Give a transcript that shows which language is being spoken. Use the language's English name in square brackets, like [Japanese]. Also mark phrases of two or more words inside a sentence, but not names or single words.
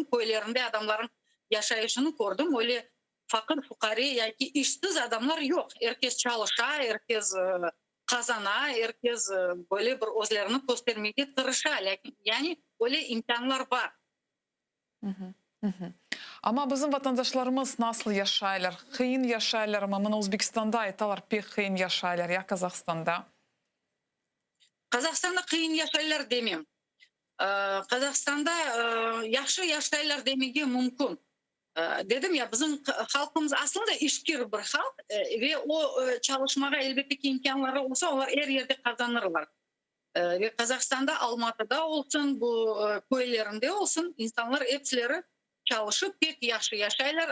[Crimean Tatar] Köylerinde adamların yaşayışını gördüm. Öyle fakir fukari yani işsiz adamlar yok. Herkes çalışa, herkes kazana, herkes böyle bir özlerini göstermeye tırışa. Yani öyle imkanlar var. Ama bizim vatandaşlarımız nasıl yaşaylar? Kıyın yaşaylar mı? Mına Özbekistan'da aytalar pek kıyın yaşaylar ya Kazakhstan'da. Kazakhstan'da kıyın yaşaylar demeyeyim. Kazakhstan'da yaxşı yaşaylar demege mümkün. Dedim ya bizim halkımız aslında işkir bir halk ve o çalışmaya elbette ki imkanları olsa onlar her yerde kazanırlar. Ve Kazakhstan'da Almatı'da olsun bu köylerinde olsun insanlar hepsileri çalışıp pek yaxşı yaşaylar.